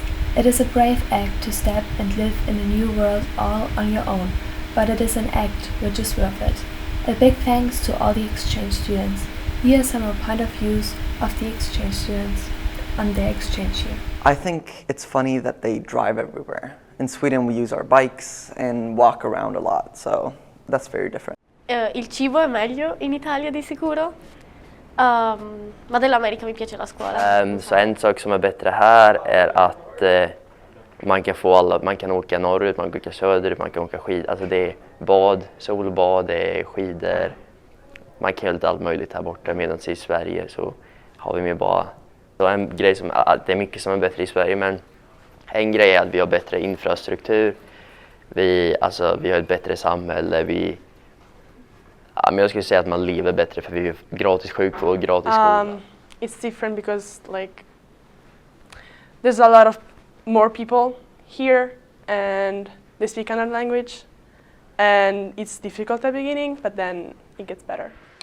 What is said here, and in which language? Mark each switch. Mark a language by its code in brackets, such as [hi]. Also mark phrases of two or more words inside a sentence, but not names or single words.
[en] It is a brave act to step and live in a new world all on your own, but it is an act which is worth it. A big thanks to all the exchange students. Here are some more point of views of the exchange students on their exchange year. I think it's funny that they drive everywhere. In Sweden we use our bikes and walk around a lot, so that's very different. [it] Il cibo è meglio in Italia di sicuro, ma dell'America mi piace la scuola. [sv] Så en sak som är bättre här är att man kan åka norrut, man kan åka söderut, man kan åka skidor. Alltså det är bad, solbad, det är skidor. Man kan göra lite allt möjligt här borta, medan i Sverige så har vi mer bara... Så en grej som, det är mycket som är bättre i Sverige, men en grej är att vi har bättre infrastruktur. Vi har ett bättre samhälle, men jag skulle säga att man lever bättre för vi har gratis sjukvård, gratis skola. [en] It's different because like there's a lot of more people here and they speak another language and it's difficult at the beginning, but then it gets better.